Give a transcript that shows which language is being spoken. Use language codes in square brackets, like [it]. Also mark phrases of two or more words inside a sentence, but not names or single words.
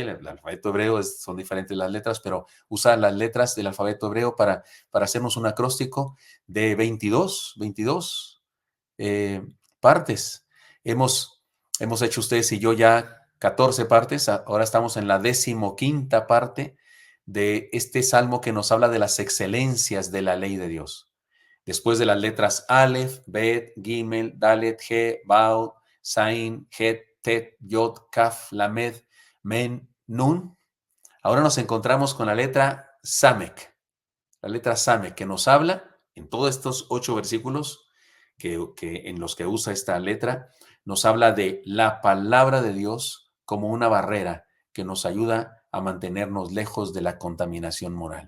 [es] El alfabeto hebreo son diferentes las letras, pero usa las letras del alfabeto hebreo para hacernos un acróstico de 22 partes. Hemos hecho ustedes y yo ya 14 partes, ahora estamos en la 15ª parte de este salmo que nos habla de las excelencias de la ley de Dios. Después de las letras Aleph, Bet, Gimel, Dalet, He, Bau, Zain, Het, Tet, Yod, Kaf, Lamed, Men, Nun. Ahora nos encontramos con la letra Samek, que nos habla en todos estos 8 versículos en los que usa esta letra, nos habla de la palabra de Dios como una barrera que nos ayuda a mantenernos lejos de la contaminación moral.